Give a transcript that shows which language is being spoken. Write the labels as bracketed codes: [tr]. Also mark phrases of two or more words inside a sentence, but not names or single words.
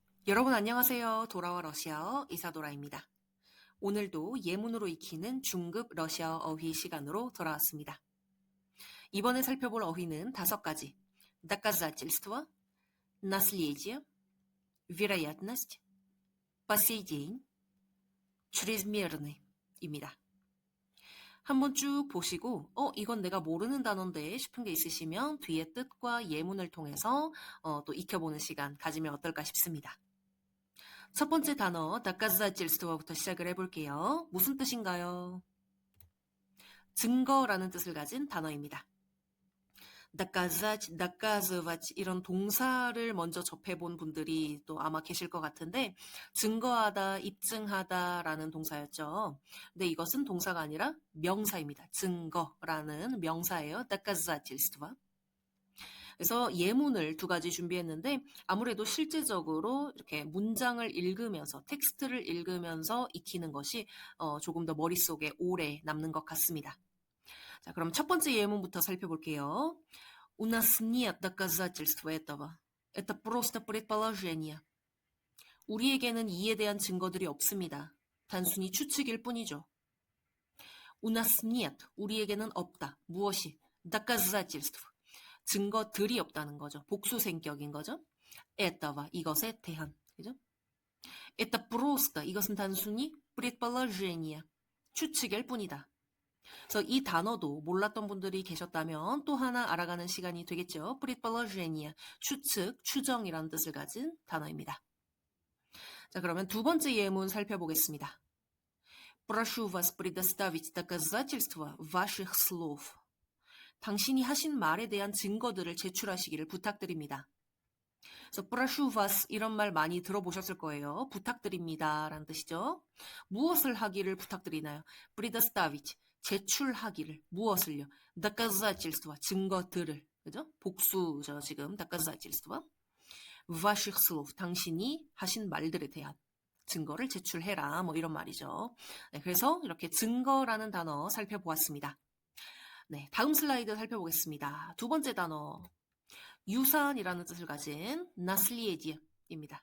[ko] 여러분 안녕하세요. 돌아와 러시아어 이사도라입니다. 오늘도 예문으로 익히는 중급 러시아어 어휘 시간으로 돌아왔습니다. 이번에 살펴볼 어휘는 5가지. [ru] доказательство, наследие, вероятность, по сей день, чрезмерны입니다. [ko] 한번 쭉 보시고 이건 내가 모르는 단어인데 싶은 게 있으시면 뒤에 뜻과 예문을 통해서 또 익혀보는 시간 가지면 어떨까 싶습니다. 첫 번째 단어 доказательств부터 시작을 해볼게요. 무슨 뜻인가요? 증거라는 뜻을 가진 단어입니다. [ru] доказать, доказывать [ko] 이런 동사를 먼저 접해본 분들이 또 아마 계실 것 같은데 증거하다, 입증하다라는 동사였죠. 근데 이것은 동사가 아니라 명사입니다. 증거라는 명사예요. доказательство. 그래서 예문을 2가지 준비했는데 아무래도 실제적으로 이렇게 문장을 읽으면서 텍스트를 읽으면서 익히는 것이 조금 더 머릿속에 오래 남는 것 같습니다. 자, 그럼 첫 번째 예문부터 살펴볼게요. [ru] У нас нет доказательств этого. Это просто предположение. [ko] 우리에게는 이에 대한 증거들이 없습니다. 단순히 추측일 뿐이죠. [ru] У нас нет. [ko] 우리에게는 없다. 무엇이? [ru] доказательств. [ko] 증거들이 없다는 거죠. 복수생격인 거죠. этого, 이것에 대한. 그죠? [ru] Это просто, [ko] 이것은 단순히 предположение, 추측일 뿐이다. 그래서 이 단어도 몰랐던 분들이 계셨다면 또 하나 알아가는 시간이 되겠죠. предположение, 추측, 추정이라는 뜻을 가진 단어입니다. 자, 그러면 2번째 예문 살펴보겠습니다. [ru] Прошу вас предоставить доказательства ваших слов. [ko] 당신이 하신 말에 대한 증거들을 제출하시기를 부탁드립니다. 그래서 [ru] прошу вас [ko] 이런 말 많이 들어보셨을 거예요. 부탁드립니다 라는 뜻이죠. 무엇을 하기를 부탁드리나요? предоставить, 제출하기를. 무엇을요? доказательства, 증거들을. 그죠? 복수죠, 지금. [ru] доказательства. ваших слов, [ko] 당신이 하신 말들에 대한 증거를 제출해라. 뭐 이런 말이죠. 네, 그래서 이렇게 증거라는 단어 살펴보았습니다. 네, 다음 슬라이드 살펴보겠습니다. 2번째 단어, 유산이라는 뜻을 가진 наследие입니다.